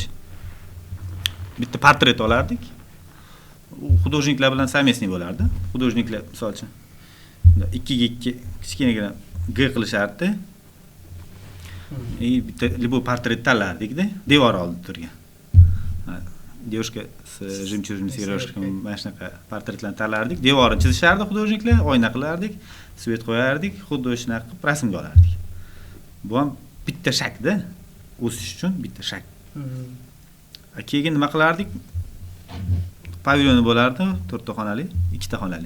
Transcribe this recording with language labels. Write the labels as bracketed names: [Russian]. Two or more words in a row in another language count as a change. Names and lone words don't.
[Uzbek] Bitta portret olardik. Художниклар bilan совместный bo'lardi. Художниклар, misol uchun, 2 ga 2 kichkinagina G qilishardi. Bitta libo portret tanlardik-da, devor oldida turgan. [Russian] Девушка с жемчужными сережками, [Uzbek] mana shunaqa portretlarni tanlardik. Devorni chizishardi художниклар, oyna qilardik, svet qo'yardik, xuddi shunaqa qilib rasmga olardik. Bu ham bitta shakda, o'sish uchun bitta shak. Keyin nima qilardik? Pavilyoni bo'lardi, 4 ta xonali, 2 ta xonali.